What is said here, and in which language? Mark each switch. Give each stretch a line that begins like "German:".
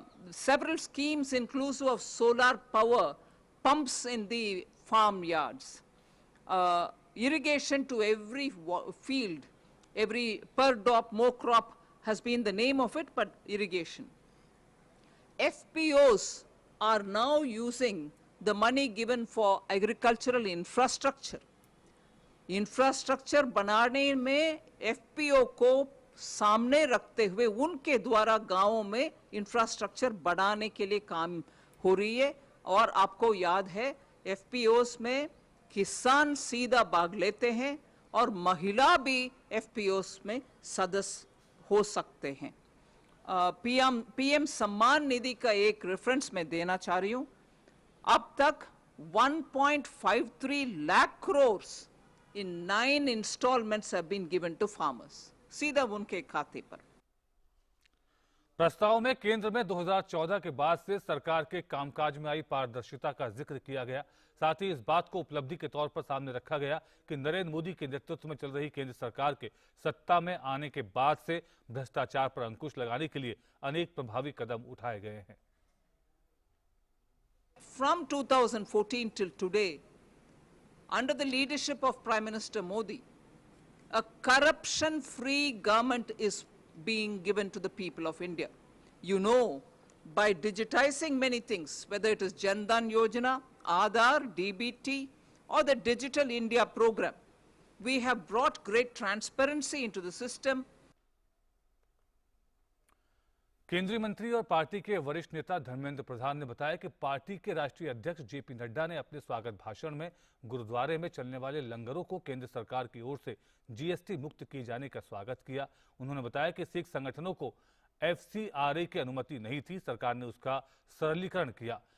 English: Several schemes inclusive of solar power pumps in the farmyards, irrigation to every field, every per drop more crop has been the name of it, but irrigation. FPOs are now using the money given for agricultural infrastructure.
Hindi: Infrastructure बनाने में FPO को सामने रखते हुए उनके द्वारा गांवों में इंफ्रास्ट्रक्चर बढ़ाने के लिए काम हो रही है। और आपको याद है एफपीओस में किसान सीधा भाग लेते हैं और महिला भी एफपीओस में सदस्य हो सकते हैं। पीएम सम्मान निधि का एक रेफरेंस मैं देना चाह रही हूं। अब तक 1.53 lakh crore
English: in 9 installments have been given to farmers,
Hindi: सीधा उनके खाते पर। प्रस्ताव में केंद्र में 2014 के बाद से सरकार के कामकाज में आई पारदर्शिता का जिक्र किया गया। साथ ही इस बात को उपलब्धि के तौर पर सामने रखा गया कि नरेंद्र मोदी के नेतृत्व में चल रही केंद्र सरकार के सत्ता में आने के बाद से भ्रष्टाचार पर अंकुश लगाने के लिए अनेक प्रभावी कदम उठाए गए हैं।
English: From 2014 till today, under the leadership of Prime Minister Modi, a corruption-free government is being given to the people of India. You know, by digitizing many things, whether it is Jan Dhan Yojana, Aadhaar, DBT, or the Digital India program, we have brought great transparency into the system.
Hindi: केंद्रीय मंत्री और party के वरिष्ठ नेता धर्मेंद्र प्रधान ने बताया कि party के राष्ट्रीय अध्यक्ष जेपी नड्डा ने अपने स्वागत भाषण में गुरुद्वारे में चलने वाले लंगरों को केंद्र सरकार की ओर से जीएसटी मुक्त किए जाने का स्वागत किया। उन्होंने बताया कि सिख संगठनों को एफसीआरए की अनुमति नहीं थी, सरकार ने उसका सरलीकरण किया।